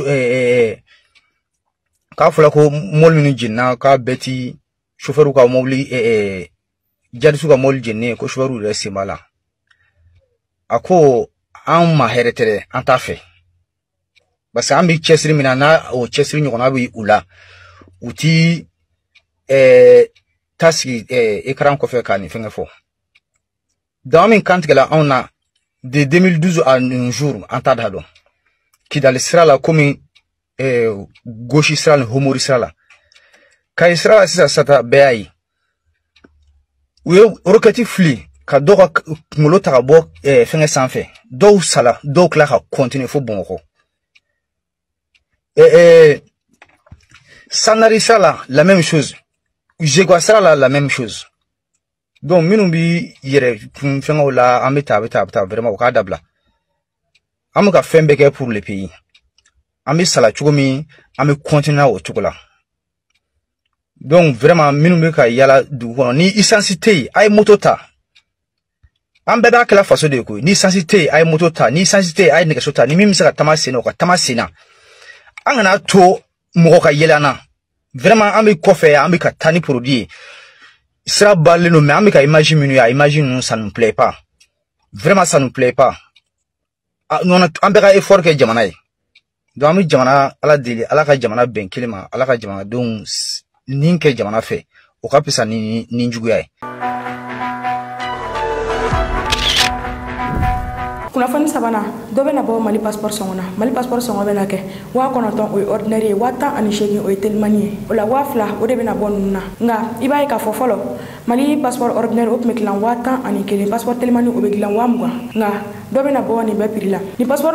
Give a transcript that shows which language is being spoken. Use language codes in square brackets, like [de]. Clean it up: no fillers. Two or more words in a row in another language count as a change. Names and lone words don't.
[bm] k'a fɔla ko mɔbili minnu jenina k'a bɛɛ ti chauffeur ka mɔbili jadisiw ka mɔbili jeninen ko chauffeur yɛrɛ sen b'a la a ko an ma hɛrɛ tɛ dɛ an t'a fɛ parce que an bɛ cɛsiri min na n'a o cɛsiri ɲɔgɔnna bɛ u la u ti tasigi écran kɔfɛ ka nin fɛngɛ fɔ dama min kantigɛla anw na de [fr] 2012 à nos jours [bm] an t'a da dɔn Kidali sira la komi gauche sira ni Homori sira la Kayi sira la sisan sata bɛɛ y'a ye u ye roquette fili ka dɔw ka kunkolo ta ka bɔ fɛngɛ sanfɛ dɔw sala dɔw tila ka continuer fo Bamakɔ Sanari sira la [fr] même chose [bm] Jegwa sera la [fr] même chose. [bm] Donc, minnu bi yɛrɛ fɛngɛw la an bɛ taa vraiment o k'a dabila. An bɛ ka fɛn bɛɛ kɛ [fr] pour le pays. [bm] An bɛ sala cogo min an bɛ continuer o cogo la. Donc, vraiment minnu bɛ ka yala dugu kɔnɔ ni essence tɛ yen a ye moto ta. An bɛɛ b'a kɛla faso de ye koyi. Ni essence tɛ yen a ye moto ta. Ni essence tɛ yen a ye nɛgɛso ta. Ni min bɛ se ka taama sen na o ka taama sen na. An kana to mɔgɔ ka yɛlɛ an na. Vraiment an bɛ kɔfɛ an bɛ ka taa ni produit sira balen don mais an bɛ ka image minnu ye a image ninnu [fr] ça nous plaît pas vraiment ça nous plaît pas [bm] an bɛ ka effort kɛ jamana ye donc an bɛ jamana ala deli ala ka jamana bɛn kelen ma ala ka jamanadenw nin kɛ jamana fɛ o ka fisa ni juguya ye. Kunnafoni sabanan dɔ bɛna bɔ Mali passeport sɔngɔ na Mali passeport sɔngɔ bɛna kɛ 9,000 o ye ordinaire ye 10,8 o ye telimani ye o la 2,000 o de bɛna bɔ ninnu na nka i b'a ye k'a fɔ fɔlɔ Mali passeport ordinaire o tun bɛ dilan 10,1 passeport telimani o bɛ dilan 20,000 nka dɔ bɛna bɔ nin bɛɛ prix la ni passeport